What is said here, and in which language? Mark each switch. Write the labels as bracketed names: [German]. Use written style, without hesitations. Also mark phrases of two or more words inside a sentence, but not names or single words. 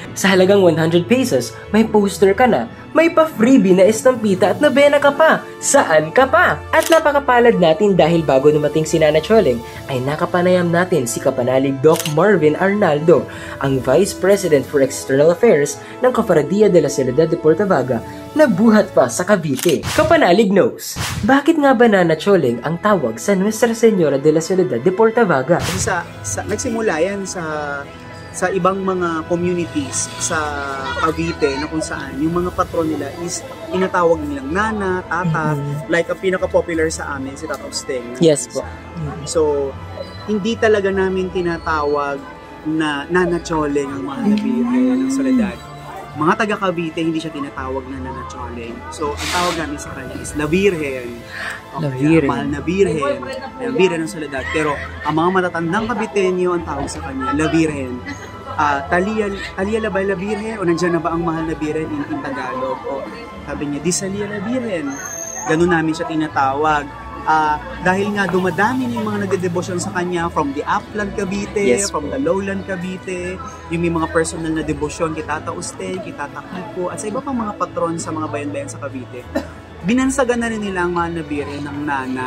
[Filipino] Sa halagang 100 pesos, may poster ka na, may pa-freebie na estampita at nabena ka pa. Saan ka pa? At napakapalad natin dahil bago dumating si Nana Choling, ay nakapanayam natin si Kapanalig Doc Marvin Arnaldo, ang Vice President for External Affairs ng Cofradía de la Soledad de Portavaga na buhat pa sa Cavite. Kapanalig knows, bakit nga ba Nana Choling ang tawag sa Nuestra Señora de la Soledad de Portavaga? Kasi nagsimula yan sa ibang mga communities sa Cavite na kung saan yung mga patron nila is tinatawag nilang Nana, Tata, like ang pinaka-popular sa amin si Tata Usteng. Yes po. So, hindi talaga namin tinatawag na Nana Choling ang mahal na Birhen ng Soledad. Mga taga Cavite, hindi siya tinatawag na Nana Choling. So, ang tawag namin sa kanya is La Virgen. La Virgen. Mahal na Birhen. La Virgen ng Soledad. Pero, ang mga matatandang Caviteño, ang tawag sa kanya, La Virgen. [Chavacano] Talia la ba la Virgen? [Filipino] O nandiyan na ba ang mahal na Birhen [English] in Tagalog? [Filipino] O sabi niya, di salia la Virgen. Ganun namin siya tinatawag. Dahil nga dumadami na yung mga nagdedebosyon sa kanya [English] from the Upland Cavite, [Filipino] Yes, [English] from the Lowland Cavite, [Filipino] yung may mga personal na debosyon kay Tata Usteng, kay Tata Kiko, at sa iba pang mga patron sa mga bayan-bayan sa Cavite. Binansagan na rin nila ang mahal na Birhen ng Nana.